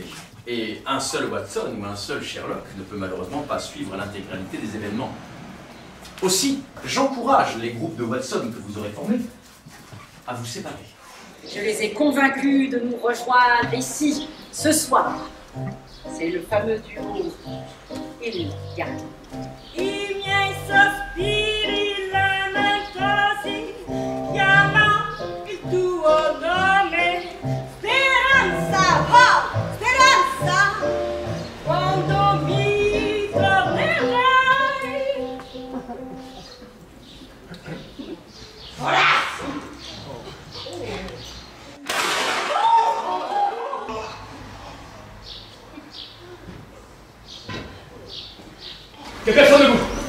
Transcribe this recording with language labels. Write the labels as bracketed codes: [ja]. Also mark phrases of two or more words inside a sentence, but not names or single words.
[fr] Et un seul Watson ou un seul Sherlock ne peut malheureusement pas suivre l'intégralité des événements. Aussi, j'encourage les groupes de Watson que vous aurez formés à vous séparer. Je les ai convaincus de nous rejoindre ici, ce soir. C'est le fameux duo Il Gatti. [it] I miei sospiri lamentosi chiamano il tuo nome. Speranza, oh, speranza, quando mi tornerai. [fr] Voilà. Que personne ne bouge.